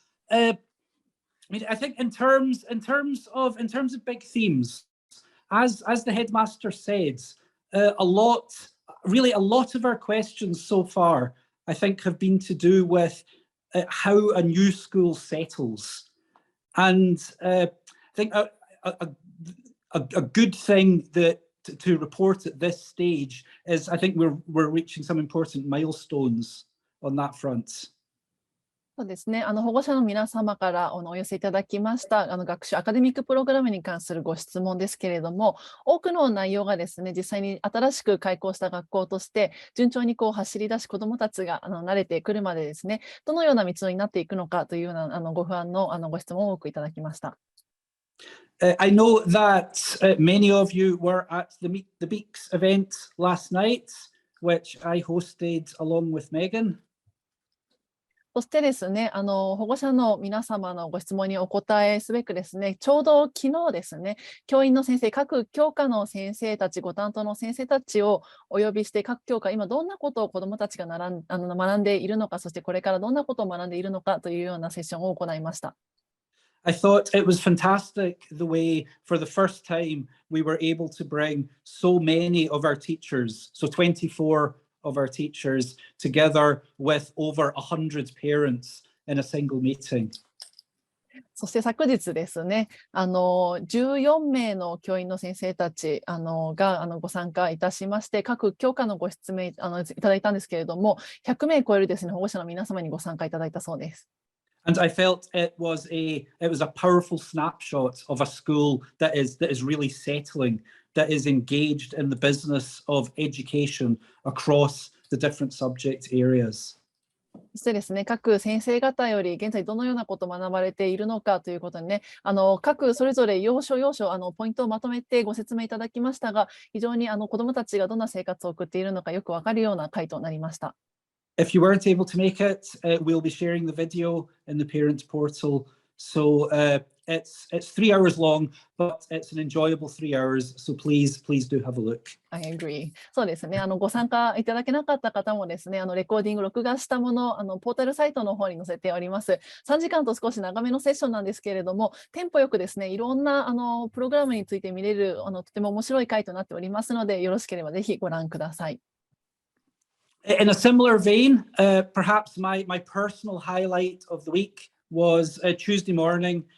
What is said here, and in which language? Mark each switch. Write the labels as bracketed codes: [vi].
[en] I think in terms of big themes, as the headmaster said, a lot of our questions so far, I think, have been to do with how a new school settles, and I think a good thing that to report at this stage is I think we're reaching some important milestones on that front. [ja] そうですね、保護者の皆様からお寄せいただきました学習アカデミックプログラムに関するご質問ですけれども、多くの内容がですね、実際に新しく開校した学校として順調に走り出し、子どもたちが慣れてくるまでですね、どのような道のりになっていくのかというようなご不安のご質問を多くいただきました。 [en] I know that many of you were at the Meet the Beaks event last night, which I hosted along with Megan. [ja] そしてですね、保護者の皆様のご質問にお答えすべくですね、ちょうど昨日ですね、教員の先生、各教科の先生たち、ご担当の先生たちをお呼びして、各教科、今どんなことを子どもたちが学んでいるのか、そしてこれからどんなことを学んでいるのかというようなセッションを行いました。 [en] I thought it was fantastic the way, for the first time, we were able to bring so many of our teachers, so 24 of our teachers, together with over 100 parents in a single meeting. [ja] そして昨日ですね、14名の教員の先生たちがご参加いたしまして、各教科のご質問いただいたんですけれども、100名超えるですね、保護者の皆様にご参加いただいたそうです。 [en] And I felt it was a powerful snapshot of a school that is really settling, that is engaged in the business of education across the different subject areas. [ja] そしてですね、各先生方より現在どのようなことを学ばれているのかということにね、各それぞれ要所要所ポイントをまとめてご説明いただきましたが、非常に子どもたちがどんな生活を送っているのかよくわかるような回となりました。 [en] If you weren't able to make it, we'll be sharing the video in the parent portal. So it's 3 hours long, but it's an enjoyable 3 hours. So please do have a look. I agree. [ja] そうですね。ご参加いただけなかった方もですね、レコーディング録画したもの、ポータルサイトの方に載せております。 3時間と少し長めのセッションなんですけれども、テンポよくですね、いろんなプログラムについて見れるとても面白い回となっておりますので、よろしければぜひご覧ください。 [en] In a similar vein, perhaps my personal highlight of the week was Tuesday morning.